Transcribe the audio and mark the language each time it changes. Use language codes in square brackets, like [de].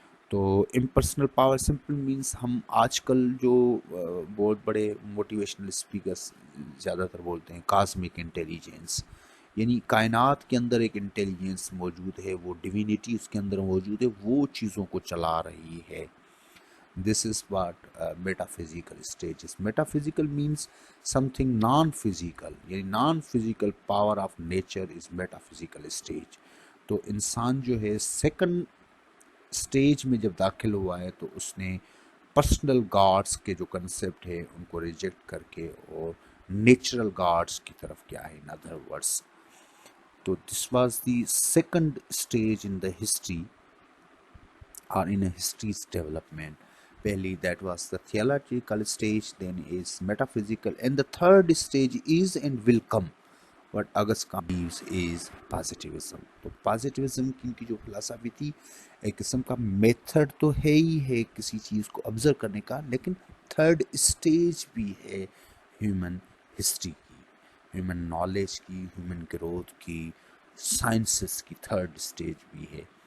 [ur] تو impersonal power simple means ہم آج کل جو بہت بڑے موٹیویشنل اسپیکرس زیادہ تر بولتے ہیں کاسمک انٹیلیجنس. یعنی کائنات کے اندر ایک انٹیلیجنس موجود ہے، وہ ڈیوینٹی اس کے اندر موجود ہے، وہ چیزوں کو چلا رہی ہے. [en] This is what metaphysical stage is. Metaphysical means something non-physical. یعنی non-physical power of nature is metaphysical stage. [ur] تو انسان جو ہے سیکنڈ سٹیج میں جب داخل ہوا ہے تو اس نے پرسنل گاڈس کے جو کنسیپٹ ہے ان کو ریجیکٹ کر کے اور نیچرل گاڈس کی طرف کیا ہے، [en] in other words. تو this was the second stage in the history or in a history's development. Pehli, that was the theological stage, then is metaphysical, and the third stage is and will come. What August Comte believes is positivism. [ur] تو positivism کی جو فلسفی تھی، ایک قسم کا method تو ہے ہی ہے کسی چیز کو آبزرو کرنے کا، لیکن تھرڈ اسٹیج بھی ہے ہیومن ہسٹری کی، ہیومن نالج کی، ہیومن گروتھ کی، سائنسز کی تھرڈ اسٹیج بھی ہے.